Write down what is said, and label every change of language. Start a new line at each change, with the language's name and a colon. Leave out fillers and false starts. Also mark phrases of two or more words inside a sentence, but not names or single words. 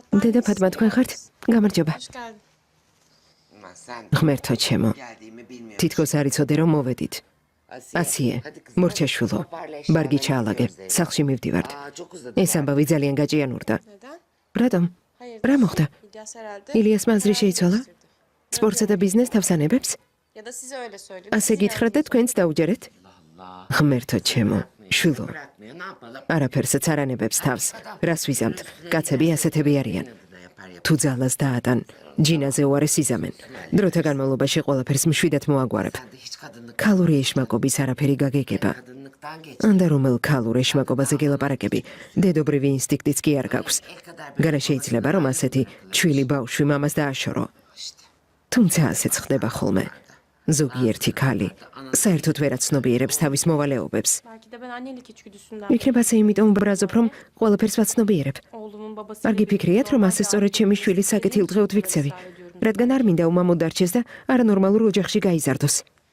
Georgian: დედა ფატმა თქვენ ხართ? გამარჯობა.
Turkish: Hoş geldin.
Georgian: ღმერთო ჩემო. თითქოს არ იცოდე რომ მოვედით. ასიე, მორჩაშვილო. ბარგი ჩაალაგე, სახლში მივდივართ. ეს ამბავი ძალიან გაჭიანურდა.
Turkish: Neden?
Georgian: რატომ?
Turkish: Hayır.
Georgian: რა მოხდა?
Turkish: İlyas herhalde.
Georgian: ილიას მაზრი შეიცვალა? სპორტსა და ბიზნესს თავს ანებებს?
Turkish: Ya da size öyle söyledi.
Georgian: ასე გითხრათ და თქვენც დაუჯერეთ? ღმერთო ჩემო, შვილო. არაფერსაც არ ანებებს თავს. რას ვიზამთ? კაცები ასეთები არიან. თუ ძალას დაატან, ჯინაზე უარეს იზამენ. დროთა განმავლობაში ყველაფერს მშვიდად მოაგვარებ. ქალური ეშმაკობის არაფერი გაგეგება. ანდა რომელ ქალურ ეშმაკობაზე გელაპარაკები, დედობრივი ინსტინქტიც კი არ გაქვს. გარა შეიძლება რომ ასეთი ჩვილი ბავშვი მამას დააშორო. თუმცა ასეც ხდება ხოლმე. ზოგიერთი ქალი საერთოდ ვერ აცნობიერებს თავის მოვალეობებს.
Turkish: Belki de ben annelik içgüdüsünden.
Georgian: იქნება ასე იმიტომ უბრაზობ რომ ყველაფერს ვაცნობიერებ.
Turkish: Oğlumun babası.
Georgian: არ გიფიქრიათ რომ ასე სწორედ ჩემი შვილი საკეთილდღეოდ ვიქცევი, რადგან არ მინდა უმამოდ დარჩეს და არანორმალურ ოჯახში გაიზარდოს.